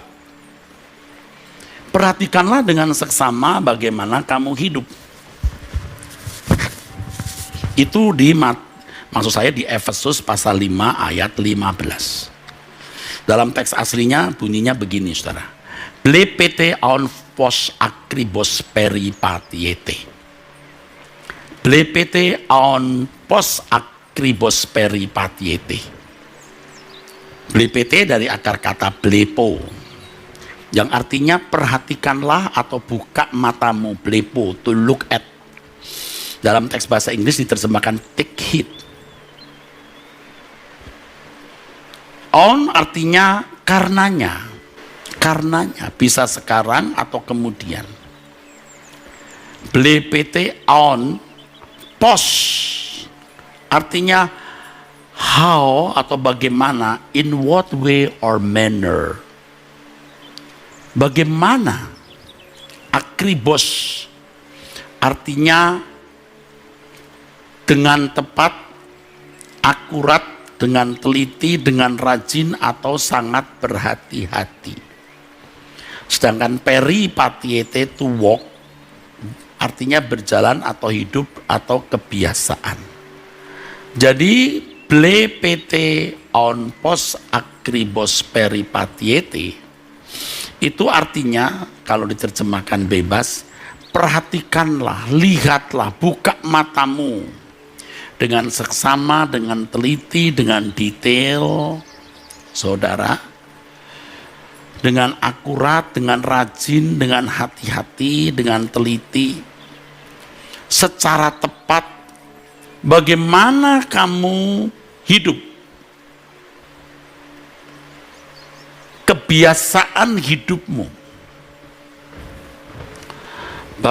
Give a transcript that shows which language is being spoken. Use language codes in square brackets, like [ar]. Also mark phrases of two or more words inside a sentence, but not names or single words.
[id] Perhatikanlah dengan seksama bagaimana kamu hidup. Itu maksud saya di Efesus pasal 5 ayat 15. Dalam teks aslinya bunyinya begini, saudara. [el] Βλέπετε οὖν πῶς ἀκριβῶς περιπατεῖτε. Βλέπετε οὖν πῶς ἀκριβῶς περιπατεῖτε. [id] Blepete dari akar kata blepo, yang artinya perhatikanlah atau buka matamu, blepo, [en] to look at. [id] Dalam teks bahasa Inggris diterjemahkan [en] take heed. [id] On artinya karenanya, bisa sekarang atau kemudian. [el] Βλέπετε οὖν πῶς [id] artinya how atau bagaimana, [en] in what way or manner. [id] Bagaimana. Akribos artinya dengan tepat, akurat, dengan teliti, dengan rajin atau sangat berhati-hati. Sedangkan peripatiete [en] to walk [id] artinya berjalan atau hidup atau kebiasaan. Jadi [el] βλέπετε οὖν πῶς ἀκριβῶς περιπατεῖτε [id] itu artinya kalau diterjemahkan bebas, perhatikanlah, lihatlah, buka matamu dengan seksama, dengan teliti, dengan detail, saudara, dengan akurat, dengan rajin, dengan hati-hati, dengan teliti, secara tepat, bagaimana kamu hidup, kebiasaan hidupmu.